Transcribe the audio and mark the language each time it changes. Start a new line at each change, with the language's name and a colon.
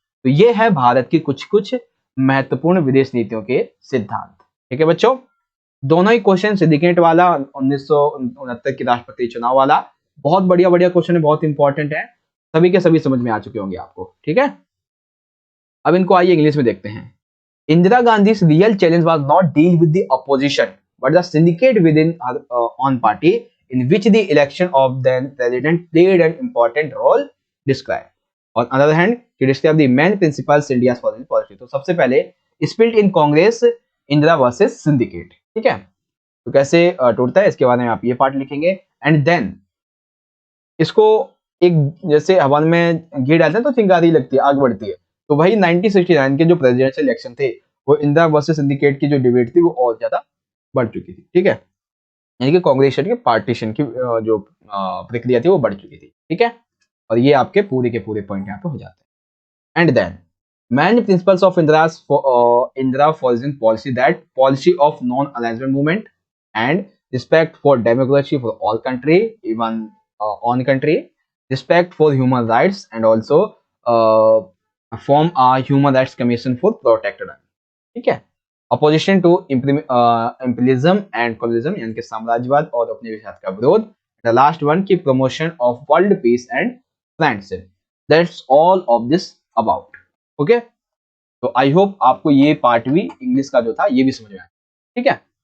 Hindi: तो ये है भारत की कुछ कुछ महत्वपूर्ण विदेश नीतियों के सिद्धांत, ठीक है बच्चों। दोनों ही क्वेश्चन, सिंडिकेट वाला 1969 के राष्ट्रपति चुनाव वाला, बहुत बढ़िया बढ़िया क्वेश्चन है, बहुत इंपॉर्टेंट है, सभी के सभी समझ में आ चुके होंगे आपको, ठीक है। अब इनको आइए इंग्लिश में देखते हैं।
English: Indira Gandhi's real challenge was not deal with the opposition but the syndicate within her own party in which the election of then president played an important role described. On other hand, to describe the main principles India's foreign policy.
Hindi: तो सबसे पहले
English: split in Congress
Hindi: Indira versus syndicate, ठीक है। तो कैसे टूटता है इसके बारे में आप ये पार्ट लिखेंगे। एंड देन इसको एक जैसे हवन में घी डालते हैं तो चिंगारी लगती है, आग बढ़ती है, तो वही 1969 के जो प्रेसिडेंशियल इलेक्शन थे वो इंदिरा वर्सेस सिंडिकेट की जो डिबेट थी वो और ज्यादा बढ़ चुकी थी, ठीक है। यानी कि कांग्रेस के पार्टीशन की जो प्रक्रिया थी वो बढ़ चुकी थी, ठीक है। और ये आपके पूरे के पूरे पॉइंट यहाँ पे हो जाते हैं।
English: And then main principles of Indira foreign policy, that policy of non-alignment movement and respect for democracy for all country, even on country, respect for human rights, and also form a human rights commission for protected, ठीक है। Opposition to imperialism and colonialism,
Hindi: यानी कि साम्राज्यवाद और उपनिवेशवाद का विरोध।
English: The last one की promotion of world peace and friendship. That's all of this about, okay.
Hindi: तो
English: I hope
Hindi: आपको ये पार्ट भी इंग्लिश का जो था ये भी समझ में आया, ठीक है।